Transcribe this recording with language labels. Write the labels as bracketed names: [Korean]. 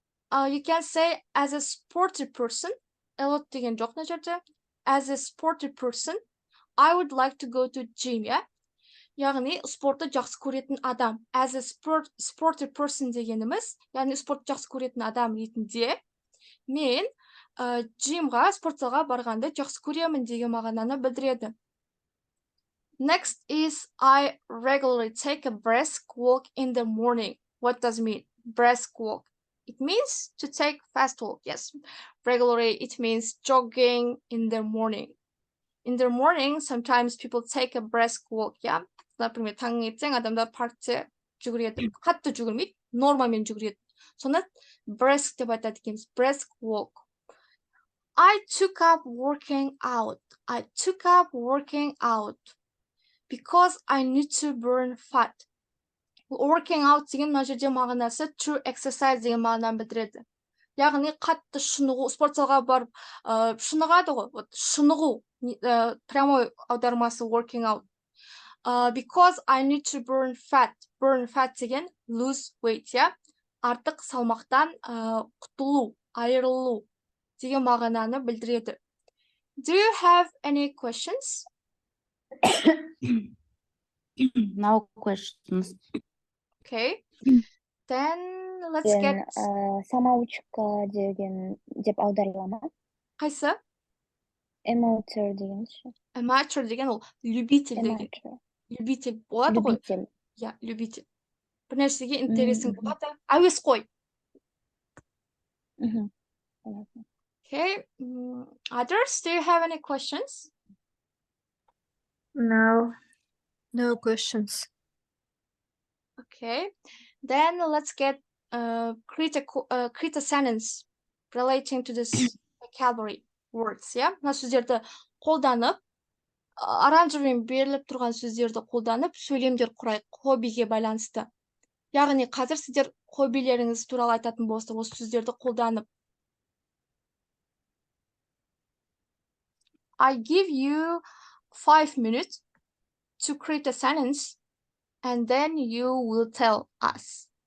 [English] You can say as a sporty person, a lot [Kazakh] деген жоқ мына жерде. [English] As a sporty person, I would like to go to gym, yeah? [Kazakh] Яғни спортты жақсы көретін адам. [English] As a sporty person [Kazakh] дегеніміз, яғни спортты жақсы көретін адам ретінде, мен джимға, спортзалға барғанды жақсы көремін деген мағынаны білдіреді. [English] Next is I regularly take a brisk walk in the morning. What does it mean? Brisk walk. It means to take fast walk, yes. Regularly, it means jogging in the morning. In the morning, sometimes people take a brisk walk, yeah. [Russian] Например, [Kazakh] таңертең адамдар паркте жүгіреді. Қатты жүгірмейді, нормамен жүгіреді. Соны brisk деп айтады екенбіз. [English] Brisk walk. I took up working out. I took up working out because I need to burn fat. [Kazakh] Working out деген мына жерде мағынасы [English] to exercise [Kazakh] деген мағынаны білдіреді. Яғни қатты шынығу, спортзалға барып шынығады ғой. [Russian] Вот [Kazakh] шынығу, [Russian] прямой [Kazakh] аудармасы working out. [English] Because I need to burn fat. Burn fat деген lose weight, yeah? [Kazakh] Артық салмақтан құтылу, айырылу деген мағынаны білдіреді. [English] Do you have any questions? No questions. Okay. Then let's get... [Kazakh] Самоучка деген деп аударылама. Қайсы? Amateur деген ше. Amateur деген ол любитель деген. Любитель болады ғой? [Russian] Любитель. Я, любитель. [Kazakh] Бір нәрсеге интересің болады. Әуес қой. [English] Okay. Others, do you have any questions? No. No questions. Okay. Then let's get create a sentence relating to this vocabulary words, yeah? [Kazakh] Мына сөздерді қолданып, [Russian] оранжевым [Kazakh] беріліп тұрған сөздерді қолданып, сөйлемдер құрайық хоббиге байланысты. Яғни қазір сіздер хоббилеріңіз туралы айтатын болсаңыздар, осы сөздерді қолданып. [English] I give you 5 minutes to create a sentence and then you will tell us.